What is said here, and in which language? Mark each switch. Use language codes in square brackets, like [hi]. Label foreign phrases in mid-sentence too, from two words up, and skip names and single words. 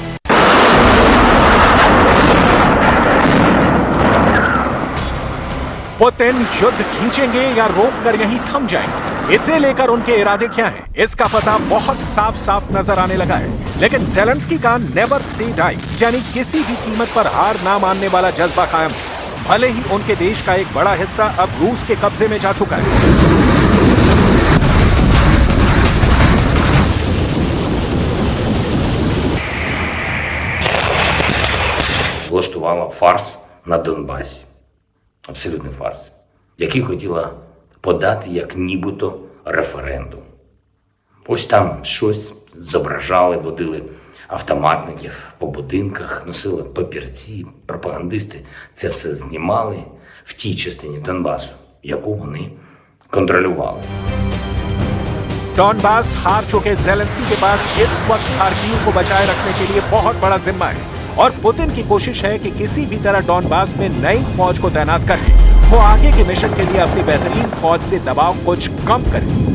[hi] पुतिन युद्ध खींचेंगे या रोककर यहीं थम जाएंगे, इसे लेकर उनके इरादे क्या हैं, इसका पता बहुत साफ साफ नजर आने लगा है। लेकिन ज़ेलेंस्की का [en] never say die, [hi] यानी किसी भी कीमत पर हार ना मानने वाला जज्बा कायम है। भले ही उनके देश का एक बड़ा हिस्सा अब रूस के कब्जे में जा चुका है। [uk] влаштувала фарс на Донбасі. Абсолютний фарс, який хотіла подати як нібито референдум. Ось там щось зображали, водили автоматників по будинках, носили папірці, пропагандисти це все знімали в тій частині Донбасу, яку вони контролювали. [hi] डॉनबास हार चुके ज़ेलेंस्की के पास इस वक्त खार्किव को बचाए रखने के लिए बहुत बड़ा जिम्मा है और पुतिन की कोशिश है कि किसी भी तरह डॉनबास में नई फौज को तैनात करके वो आगे के मिशन के लिए अपनी बेहतरीन फौज से दबाव कुछ कम करे।